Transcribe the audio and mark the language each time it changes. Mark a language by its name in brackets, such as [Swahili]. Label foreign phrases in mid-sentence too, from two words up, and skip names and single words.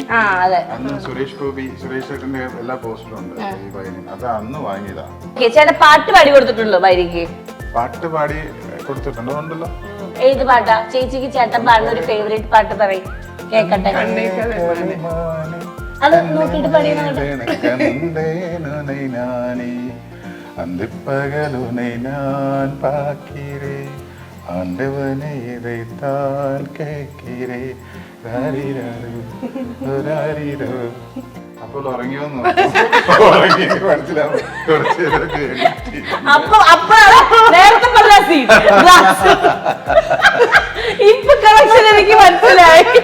[Malayalam] അന്ന് സുരേഷ് ചേട്ടന്റെ എല്ലാ പോസ്റ്ററും ഉണ്ട് ഈ വയലിൻ. അത് അന്ന് വാങ്ങിയതാണ്. ചേട്ടാ പാട്ട് പാടി കൊടുത്തിട്ടുണ്ടോ വയലിക്ക്? പാട്ട് പാടി കൊടുത്തിട്ടുണ്ടോ? ഉണ്ടല്ലോ. ഏത് പാട്ടാ ചേച്ചിക്ക് ചേട്ടൻ പാടുന്ന ഒരു ഫേവറേറ്റ് പാട്ട് പറയും, കേക്കട്ടെ. അത് നോക്കിട്ട് [Tamil] அந்திப்பகலுனை நான் பார்க்கிறேன், ஆண்டவனை இதைத்தான் கேட்கிறேன். [Malayalam] അപ്പോൾ ഉറങ്ങി വന്നു. മനസ്സിലാവും. ഇപ്പൊ കണക്ഷൻ എനിക്ക് മനസ്സിലായി.